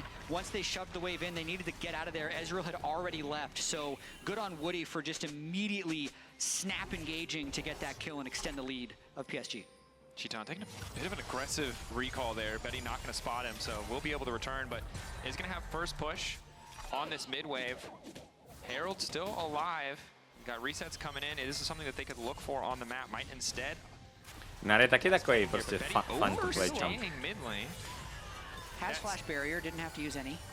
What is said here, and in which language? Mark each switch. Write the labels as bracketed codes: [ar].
[en] Once they shoved the wave in, they needed to get out of there. Ezreal had already left, so good on Woody for just immediately snap engaging to get that kill and extend the lead of PSG. Cheaton taking a bit of an aggressive recall there. Betty not going to spot him, so we'll be able to return, but he's going to have first push on this mid wave. Herald still alive. Got resets coming in. This is something that they could look for on the map. Might instead. [cs] Gnar je taky takový prostě [en] fun to play jump. Has flash barrier, didn't have to use any.